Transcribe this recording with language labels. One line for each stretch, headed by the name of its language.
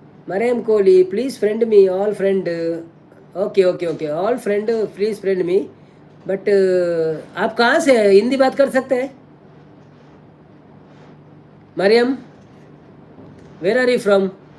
English: Mariam Kohli, please friend me, all friend. Okay, all friend, please friend me.
Hindi: But आप कहाँ से हिंदी बात कर सकते हैं?
English: Mariam, where are you from?